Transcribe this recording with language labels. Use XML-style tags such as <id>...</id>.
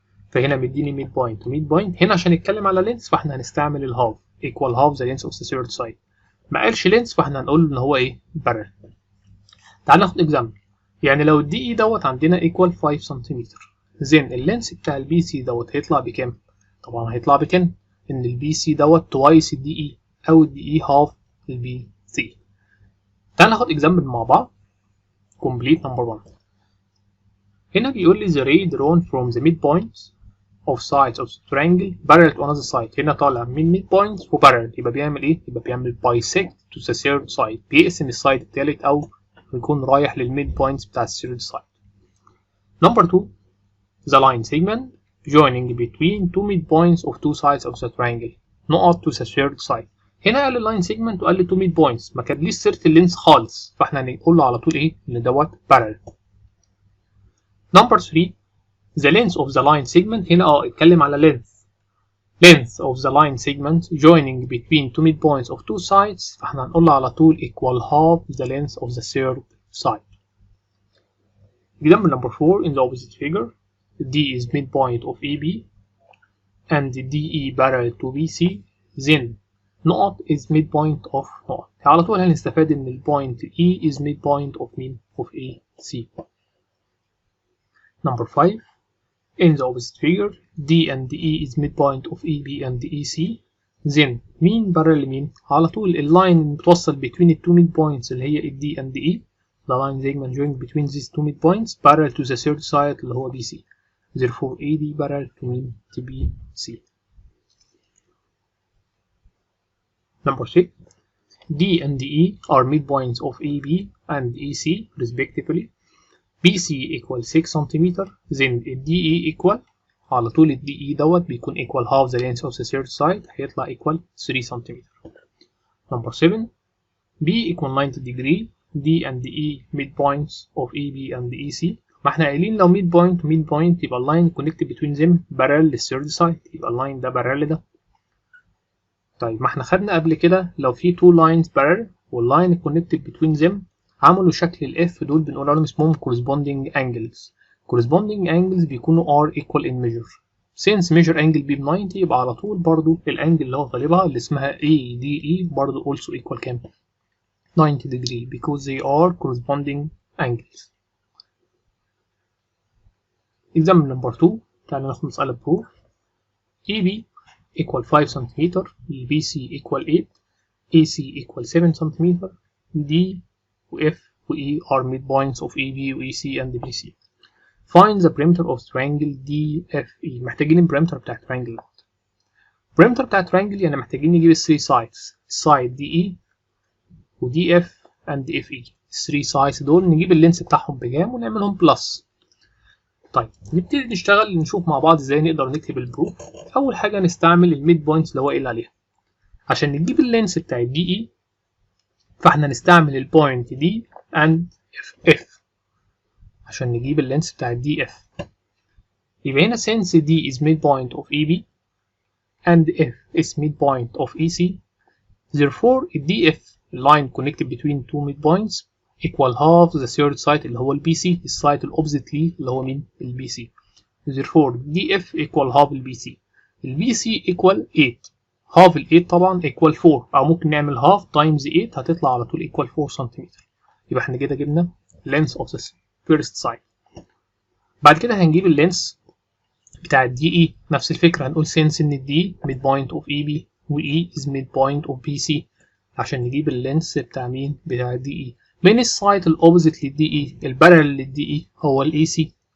<ar>فهنا مديني midpoint وmidpoint. هنا عشان نتكلم على</ar> <en>length</en> <ar>فاحنا هنستعمل الهاف</ar> <en>equal half the length of the third side.</en> <ar>ما قالش length فاحنا هنقول إن هو إيه؟ parallel. تعال ناخد example. يعني لو الدي DE دوت عندنا equal 5 سنتيمتر then اللينس بتاع البي سي دوت هيطلع بكام؟ طبعا هيطلع بكام؟ ان البي سي دوت twice الدي اي او الدي اي half البي سي. تعال ناخد example مع بعض.</ar> <en>complete number 1.</en> <ar>هنا بيقول لي</ar> <en>the ray drawn from the midpoints of sides of the triangle parallel to another side.</en> <ar>هنا طالع من midpoints و parallel يبقى بيعمل ايه؟ يبقى بيعمل</ar> <en>bisect to the third side.</en> <ar>بيقسم السايد التالت او يكون رايح للميدبوينتس بتاع الثيرد سايد.</ar> <en>number 2 the line segment joining between two midpoints of two sides of the triangle</en> <ar>نقط</ar> <en>to the third side.</en> <ar>هنا قال اللاين سيجمنت وقال لي two midpoints ما كانليش سيرة اللينس خالص فاحنا هنقول له على طول ايه؟ ان دوت parallel.</ar> <en>number 3 the length of the line segment.</en> <ar>هنا اتكلم على</ar> <en>length of the line segment joining between two midpoints of two sides</en> <ar>فاحنا هنقول له على طول</ar> <en>equal half the length of the third side. example number 4 in the opposite figure D is midpoint of AB and DE parallel to BC then</en> <ar>نقط</ar> <en>is midpoint of نقط.</en> <ar>على طول هنستفاد ان البوينت</ar> <en>E is midpoint of mean of AC. number 5 in the opposite figure D and DE is midpoint of AB and EC</en> <ar>then مين parallel لمين؟ على طول اللاين اللي بتوصل between ال two midpoints اللي هي ال D and the E.</ar> <en>The line segment joined between these two midpoints parallel to the third side</en> <ar>اللي هو</ar> <en>BC. Therefore AD parallel to mean to BC. Number 3. D and E are midpoints of AB and EC respectively. BC equal 6 cm, then DE equal</en> <ar>على طول ال</ar> <en>DE</en> <ar>دوت بيكون</ar> <en>equal half the length of the third side</en> <ar>هيطلع</ar> <en>equal 3 cm. Number 7. B equal 90 degree. D and E midpoints of AB and EC.</en> <ar>ما احنا قايلين لو midpoint midpoint يبقى اللاين connected between them parallel للثيرد side، يبقى اللاين ده parallel ده. طيب ما احنا خدنا قبل كده لو في two lines parallel واللاين connected between them عملوا شكل ال F دول بنقول عليهم اسمهم corresponding angles.</ar> <en>corresponding angles بيكونوا are equal in measure. since measure angle B ب 90</en> <ar>يبقى على طول برضو الانجل اللي هو غالبها اللي اسمها ADE برضو</ar> <en>also equal كام؟ 90 degree because they are corresponding angles. example number 2.</en> <ar>تعالى ناخد مسألة proof.</ar> <en>EB equal 5 cm, BC equal 8, AC equal 7 cm, D و F و E are midpoints of AB و EC and BC. Find the perimeter of triangle DFE.</en> <ar>محتاجين البريمتر بتاع التريانجل دوت. البريمتر بتاع التريانجل يعني محتاجين نجيب ال 3 sides. السايد DE و DF and FE. ال 3 sides دول نجيب اللينس بتاعهم بكام ونعملهم بلس. طيب نبتدي نشتغل نشوف مع بعض ازاي نقدر نكتب البروف. اول حاجه نستعمل الميد بوينتس اللي هو قايل عليها عشان نجيب اللينس بتاع الدي اي. فاحنا نستعمل البوينت دي اند اف عشان نجيب اللينس بتاع الدي اف.</ar> <en>يبقى هنا since D is midpoint of EB and F is midpoint of EC, therefore DF line connected between two midpoints equal half the third side اللي هو البي C,</en> <ar>السايد الأوبزيت ليه اللي هو مين؟ البي سي.</ar> <en>therefore DF equal half البي C.</en> <ar>البي سي equal 8. half ال 8 طبعا equal 4 أو ممكن نعمل half times 8 هتطلع على طول equal 4 سنتيمتر. يبقى احنا كده جبنا</ar> <en>length of the first side.</en> <ar>بعد كده هنجيب اللينس بتاع الدي اي. نفس الفكرة هنقول since ان الدي</ar> <en>midpoint of EB و E is midpoint of BC</en> <ar>عشان نجيب اللينس بتاع مين؟ بتاع الدي اي. من السايد الاوبوزيت للدي اي البارل للدي اي هو الاي سي.</ar>